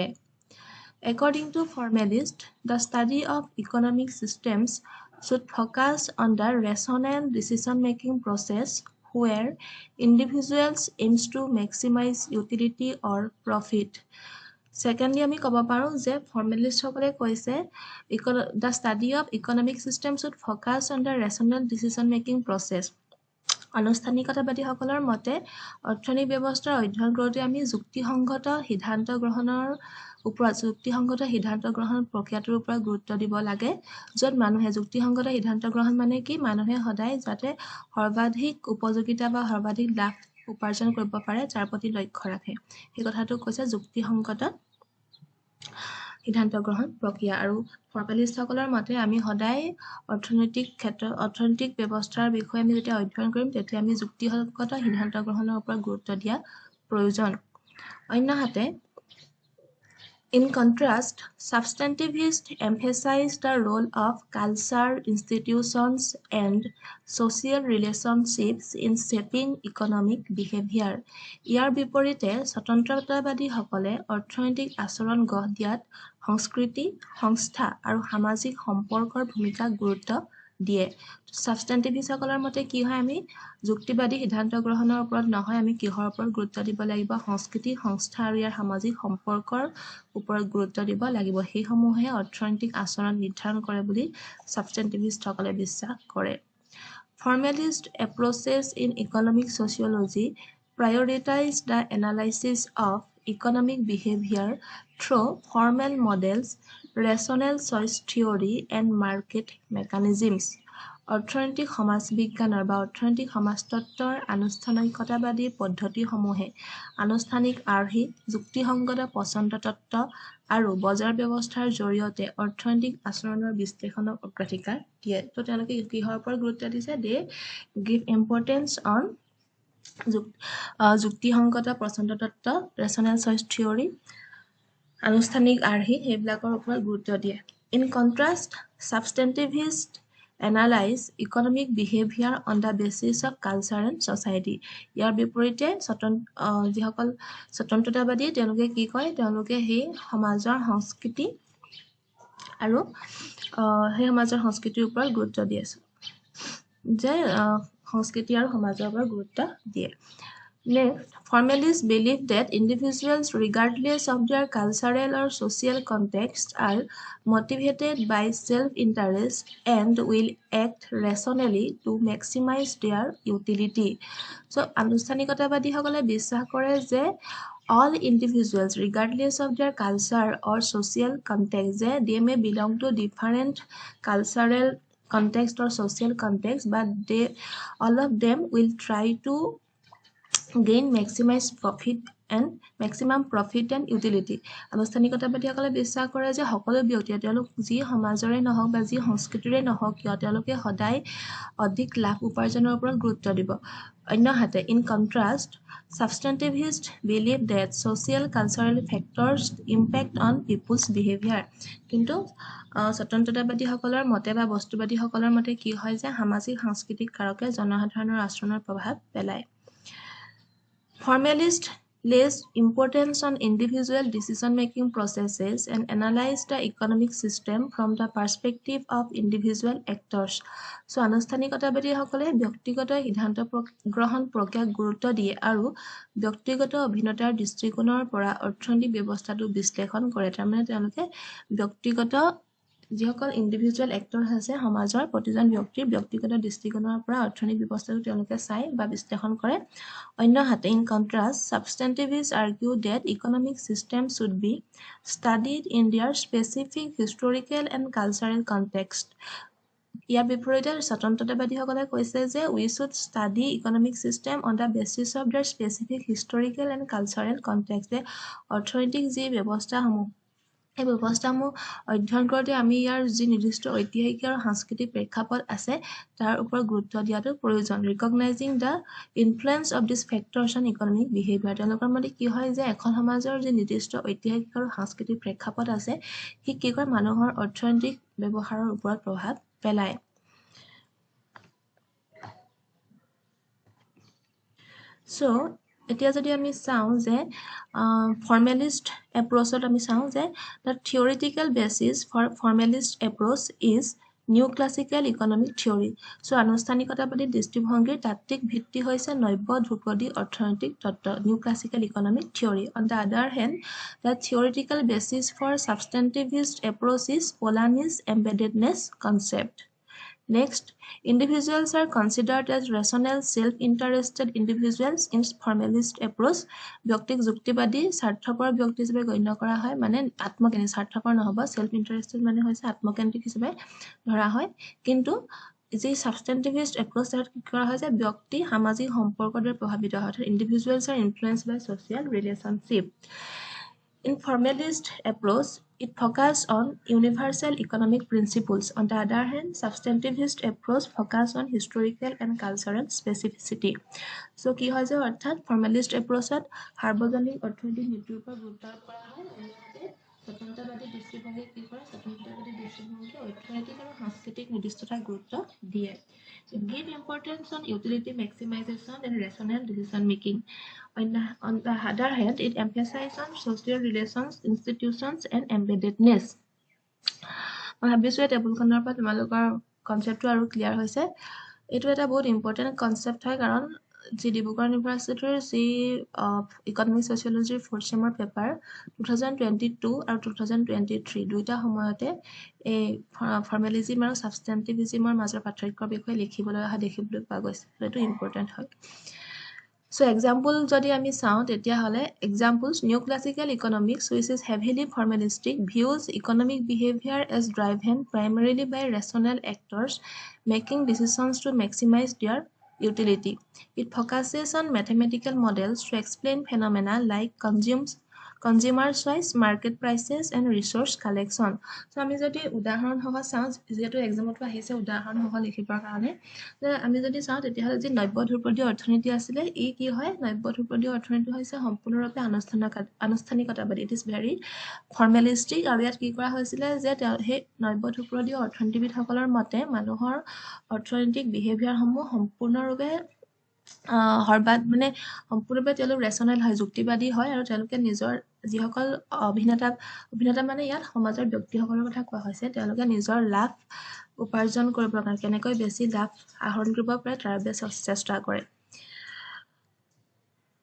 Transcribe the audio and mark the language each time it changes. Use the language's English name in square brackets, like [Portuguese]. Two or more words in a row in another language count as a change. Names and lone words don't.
[English] According to formalists, the study of economic systems should focus on the rational decision-making process where individuals aims to maximize utility or profit. Secondly, [Assamese] আমি ক'ব পাৰোঁ যে formalist সকলে কৈছে [English] the study of economic systems should focus on the rational decision-making process. [Assamese] আনুষ্ঠানিকতাবাদী সকলৰ মতে অৰ্থনৈতিক ব্যৱস্থাৰ অধ্যয়ন কৰোঁতে আমি যুক্তিসংগত সিদ্ধান্ত গ্ৰহণ প্ৰক্ৰিয়াটোৰ ওপৰত গুৰুত্ব দিব লাগে, য'ত মানুহে যুক্তিসংগত সিদ্ধান্ত গ্ৰহণ মানে কি, মানুহে সদায় যাতে সৰ্বাধিক উপযোগিতা বা সৰ্বাধিক লাভ উপাৰ্জন কৰিব পাৰে যাৰ প্ৰতি লক্ষ্য ৰাখে, সেই কথাটো কৈছে যুক্তিসংগত সিদ্ধান্ত গ্ৰহণ প্ৰক্ৰিয়া। আৰু ফৰ্মেলিষ্টসকলৰ মতে আমি সদায় অৰ্থনৈতিক ব্যৱস্থাৰ বিষয়ে আমি যেতিয়া অধ্যয়ন কৰিম তেতিয়া আমি যুক্তিসংগত সিদ্ধান্ত গ্ৰহণৰ ওপৰত গুৰুত্ব দিয়া প্ৰয়োজন। [English] অন্যহাতে in contrast, substantivists emphasize the role of culture, institutions, and social relationships in shaping economic behavior. [Assamese] ইয়াৰ বিপৰীতে স্বতন্ত্ৰতাবাদী সকলে অৰ্থনৈতিক আচৰণ গঢ় দিয়াত সংস্কৃতি, সংস্থা আৰু সামাজিক সম্পৰ্কৰ ভূমিকাক গুৰুত্ব দিয়ে। সাবষ্টেন্টিভিষ্ট সকলৰ মতে কি হয়, আমি যুক্তিবাদী সিদ্ধান্ত গ্ৰহণৰ ওপৰত নহয়, আমি কিহৰ ওপৰত গুৰুত্ব দিব লাগিব, সংস্কৃতি, সংস্থা আৰু ইয়াৰ সামাজিক সম্পৰ্কৰ ওপৰত গুৰুত্ব দিব লাগিব। সেইসমূহে অৰ্থনৈতিক আচৰণ নিৰ্ধাৰণ কৰে বুলি সাবষ্টেন্টিভিষ্ট সকলে বিশ্বাস কৰে। [English] Formalist approaches in economic sociology prioritize the analysis of economic behavior through formal models, rational choice theory, and market mechanisms. [Assamese] অৰ্থনৈতিক সমাজ বিজ্ঞানৰ বা অৰ্থনৈতিক সমাজতত্বৰ আনুষ্ঠানিকতাবাদী পদ্ধতিসমূহে আনুষ্ঠানিক আৰ্হি, যুক্তিসংগত পছন্দ তত্ত্ব আৰু বজাৰ ব্যৱস্থাৰ জৰিয়তে অৰ্থনৈতিক আচৰণৰ বিশ্লেষণক অগ্ৰাধিকাৰ দিয়ে। তো তেওঁলোকে কিহৰ ওপৰত গুৰুত্ব দিছে, [English] they give importance on [Assamese] যুক্তিসংগত পছন্দ তত্ত্ব, [English] rational choice theory, [Assamese] আনুষ্ঠানিক আৰ্হি সেইবিলাকৰ ওপৰত গুৰুত্ব দিয়ে। [English] In contrast, substantivist analyze economic behavior on the basis of culture and society. [Assamese] ইয়াৰ বিপৰীতে যিসকল স্বতন্ত্ৰতাবাদী তেওঁলোকে কি কয়, তেওঁলোকে সেই সমাজৰ সংস্কৃতি আৰু সেই সমাজৰ সংস্কৃতিৰ ওপৰত গুৰুত্ব দিয়ে, যে সংস্কৃতি আৰু সমাজৰ ওপৰত গুৰুত্ব দিয়ে। [English] Next, formalists believe that individuals, regardless of their cultural or social context, are motivated by self-interest and will act rationally to maximize their utility. So, [Assamese] আনুষ্ঠানিকতাবাদীসকলে বিশ্বাস কৰে যে [English] all individuals, regardless of their culture or social context, they may belong to different cultural context or social context, but all of them will try to gain maximum profit and utility. [Assamese] আনুষ্ঠানিকতাবাদীসকলে বিশ্বাস কৰে যে সকলো ব্যক্তিয়ে তেওঁলোক যি সমাজৰে নহওক বা যি সংস্কৃতিৰে নহওক কিয় তেওঁলোকে সদায় অধিক লাভ উপাৰ্জনৰ ওপৰত গুৰুত্ব দিব। [English] অন্যহাতে in contrast, substantivists believe that social cultural factors impact on people's behavior. [Assamese] কিন্তু স্বতন্ত্ৰতাবাদীসকলৰ মতে বা বস্তুবাদীসকলৰ মতে কি হয় যে সামাজিক সাংস্কৃতিক কাৰকে জনসাধাৰণৰ আচৰণৰ প্ৰভাৱ পেলায়। [English] Formalists place importance on individual decision-making processes and analyze the economic system from the perspective of individual actors. So, [Assamese] আনুষ্ঠানিকতাবাদীসকলে ব্যক্তিগত সিদ্ধান্ত গ্ৰহণ প্ৰক্ৰিয়াক গুৰুত্ব দিয়ে আৰু ব্যক্তিগত অভিনেতাৰ দৃষ্টিকোণৰ পৰা অৰ্থনৈতিক ব্যৱস্থাটো বিশ্লেষণ কৰে। তাৰমানে তেওঁলোকে ব্যক্তিগত যিসকল [English] individual actor [Assamese] আছে সমাজৰ প্ৰতিজন ব্যক্তিৰ ব্যক্তিগত দৃষ্টিকোণৰ পৰা অৰ্থনৈতিক ব্যৱস্থাটো তেওঁলোকে চাই বা বিশ্লেষণ কৰে। [English] অন্যহাতে in contrast, substantivists argue that economic systems should be studied in their specific historical and cultural context. [Assamese] ইয়াৰ বিপৰীতে স্বতন্ত্ৰতাবাদীসকলে কৈছে যে [English] we should study economic system on the basis of their specific historical and cultural context. [Assamese] অৰ্থনৈতিক যি ব্যৱস্থাসমূহ এই ব্যৱস্থাসমূহ অধ্যয়ন কৰোঁতে আমি ইয়াৰ যি নিৰ্দিষ্ট ঐতিহাসিক আৰু সাংস্কৃতিক প্ৰেক্ষাপট আছে তাৰ ওপৰত গুৰুত্ব দিয়াটো প্ৰয়োজন। [English] Recognizing the influence of these factors on economic behavior. [Assamese] তেওঁলোকৰ মতে কি হয় যে এখন সমাজৰ যি নিৰ্দিষ্ট ঐতিহাসিক আৰু সাংস্কৃতিক প্ৰেক্ষাপট আছে সি কি কয় মানুহৰ অৰ্থনৈতিক ব্যৱহাৰৰ ওপৰত প্ৰভাৱ পেলায়। [English] So, [Assamese] এতিয়া যদি আমি চাওঁ যে [English] formalist approach [Assamese] আমি চাওঁ যে [English] the theoretical basis for formalist approach is new classical economic theory. [Assamese] চ' আনুষ্ঠানিকতাবাদী দৃষ্টিভংগীৰ তাত্ত্বিক ভিত্তি হৈছে নব্য ধ্ৰুপদী অৰ্থনৈতিক তত্ত্ব [English] new classical economic theory. On the other hand, the theoretical basis for substantivist approach is Polanyi's embeddedness concept. Next, individuals are considered as rational, self-interested individuals in formalist approach. [Assamese] ব্যক্তিক যুক্তিবাদী স্বাৰ্থপৰ ব্যক্তি হিচাপে গণ্য কৰা হয়, মানে আত্মকেন্দ্ৰিক, স্বাৰ্থপৰ নহ'ব, [English] self interested [Assamese] মানে হৈছে আত্মকেন্দ্ৰিক হিচাপে ধৰা হয়। কিন্তু যি সাবষ্টেণ্টিভিষ্ট এপ্ৰ'চ তাত কি কৰা হয় যে ব্যক্তি সামাজিক সম্পৰ্কৰ দ্বাৰা প্ৰভাৱিত হয়, অৰ্থাৎ [English] individuals are influenced by social relationship. In formalist approach, it focuses on universal economic principles. On the other hand, substantivist approach focuses on historical and cultural specificity. So, [Assamese] কি হয় যে অৰ্থাৎ [English] formalist approachত [Assamese] সাৰ্বজনীন অৰ্থনৈতিক নীতিৰ ওপৰত গুৰুত্ব আৰোপ কৰা হয়, অন্যহাতে স্বতন্ত্ৰবাদী দৃষ্টিভংগী কি কৰে, স্বতন্ত্ৰবাদী দৃষ্টিভংগী অৰ্থনৈতিক আৰু সাংস্কৃতিক নিৰ্দিষ্টতাক গুৰুত্ব দিয়ে। [English] It gives importance on utility maximization and rational decision making. On the other hand, it emphasizes on social relations, institutions, and embeddedness. [Assamese] মই ভাবিছোঁ এই টেবুলখনৰ পৰা তোমালোকৰ কনচেপ্টটো আৰু ক্লিয়াৰ হৈছে। এইটো এটা বহুত [English] important concept [Assamese] হয়, কাৰণ যি ডিব্ৰুগড় ইউনিভাৰ্চিটিৰ যি [English] economic sociology fourth sem paper [Assamese] 2022 আৰু 2023 দুইটা সময়তে এই ফৰ্মেলিজিম আৰু ছাবষ্টেণ্টিভিজিমৰ মাজৰ পাৰ্থক্যৰ বিষয়ে লিখিবলৈ অহা দেখিবলৈ পোৱা গৈছে। সেইটো ইম্পৰ্টেণ্ট হয়। [English] So, example [Assamese] যদি আমি চাওঁ তেতিয়াহ'লে [English] examples, new classical economics which is heavily formalistic views economic behavior as driven primarily by rational actors making decisions to maximize their utility. It focuses on mathematical models to explain phenomena like consumer choice, market prices, and resource collection. So, [Assamese] আমি যদি উদাহৰণ সহ চাওঁ, যেহেতু এক্সামতো আহিছে উদাহৰণ সহ লিখিবৰ কাৰণে, আমি যদি চাওঁ তেতিয়াহ'লে যি নব্য ধ্ৰুপদী অৰ্থনীতি আছিলে, ই কি হয়, নব্য ধ্ৰুপদী অৰ্থনীতি হৈছে সম্পূৰ্ণৰূপে আনুষ্ঠানিকতাবাদী। [English] It is very formalistic, [Assamese] আৰু ইয়াত কি কৰা হৈছিলে যে সেই নব্য ধ্ৰুপদী অৰ্থনীতিবিদসকলৰ মতে মানুহৰ অৰ্থনৈতিক বিহেভিয়াৰসমূহ সম্পূৰ্ণৰূপে মানে সম্পূৰ্ণৰূপে তেওঁলোক ৰেচনেল হয়, যুক্তিবাদী হয়, আৰু তেওঁলোকে নিজৰ যিসকল অভিনেতা মানে ইয়াত সমাজৰ ব্যক্তিসকলৰ কথা কোৱা হৈছে, তেওঁলোকে নিজৰ লাভ উপাৰ্জন কৰিবৰ কাৰণে কেনেকৈ বেছি লাভ আহৰণ কৰিব পাৰে তাৰ বাবে চেষ্টা কৰে।